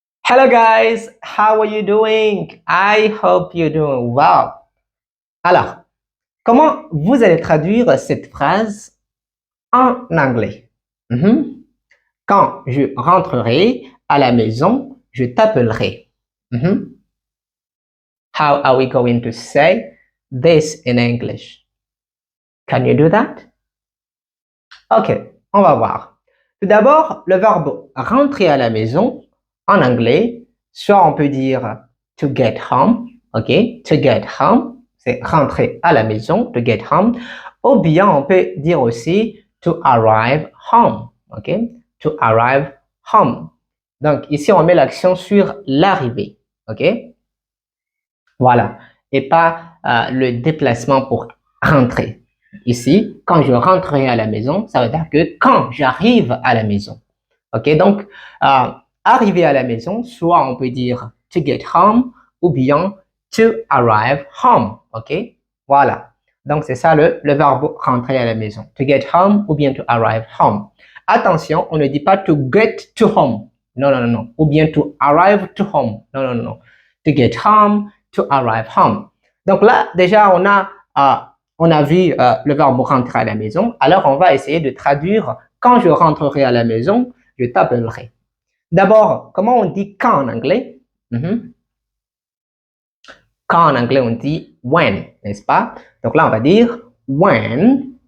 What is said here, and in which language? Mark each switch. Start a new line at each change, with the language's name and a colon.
English: Hello guys, how are you doing? I hope you're doing well.
French: Alors, comment vous allez traduire cette phrase en anglais? Mhm. Quand je rentrerai à la maison, je t'appellerai. Mhm.
English: How are we going to say this in English? Can you do that? Ok,
French: on va voir. Tout d'abord, le verbe rentrer à la maison en anglais, soit on peut dire
English: to get home,
French: ok, to get home, c'est rentrer à la maison, to get home, ou bien on peut dire aussi
English: to arrive home,
French: ok, to arrive home. Donc ici on met l'accent sur l'arrivée, ok, voilà, et pas le déplacement pour rentrer. Ici, quand je rentrerai à la maison, ça veut dire que quand j'arrive à la maison. Ok, donc arriver à la maison, soit on peut dire
English: to get home
French: ou bien
English: to arrive home.
French: Ok, voilà. Donc c'est ça le verbe rentrer à la maison.
English: To get home
French: ou bien
English: to arrive home.
French: Attention, on ne dit pas
English: to get to home.
French: Non, non, non, non. Ou bien
English: to arrive to home.
French: Non, non, non, non.
English: To get home, to arrive home.
French: Donc là, déjà, on a vu le verbe rentrer à la maison. Alors, on va essayer de traduire quand je rentrerai à la maison, je t'appellerai. D'abord, comment on dit quand en anglais? Quand en anglais, on dit when, n'est-ce pas? Donc là, on va dire when.